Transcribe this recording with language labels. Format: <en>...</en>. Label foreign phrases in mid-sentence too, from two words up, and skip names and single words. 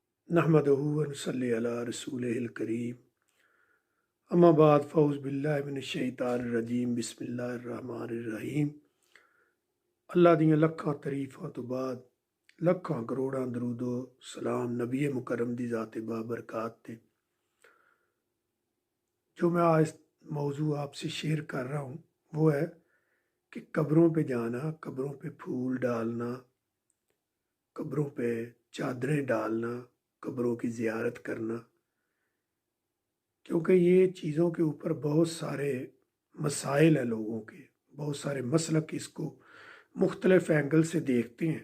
<ar>نحمده ونصلي على رسوله الكريم۔ أما بعد فأعوذ بالله من الشيطان الرجيم. بسم الله الرحمن الرحيم.</ar> <pa>ਅੱਲ੍ਹਾ ਦੀਆਂ ਲੱਖਾਂ ਤਾਰੀਫ਼ਾਂ ਤੋਂ ਬਾਅਦ ਲੱਖਾਂ ਕਰੋੜਾਂ ਦਰੂਦੋ ਸਲਾਮ ਨਬੀ ਮੁਕੱਰਮ ਦੀ ਜ਼ਾਤ ਬਾਬਰਕਾਤ ਤੇ।</pa> <hi>जो मैं आज मौजू आपसे शेयर कर रहा हूँ वो है कि कब्रों पे जाना, कब्रों पे फूल डालना, कब्रों पे चादरें डालना, कब्रों की ज़ियारत करना, क्योंकि ये चीज़ों के ऊपर बहुत सारे मसाइल हैं लोगों के, बहुत सारे मसलक इसको मुख्तलिफ एंगल से देखते हैं।</hi>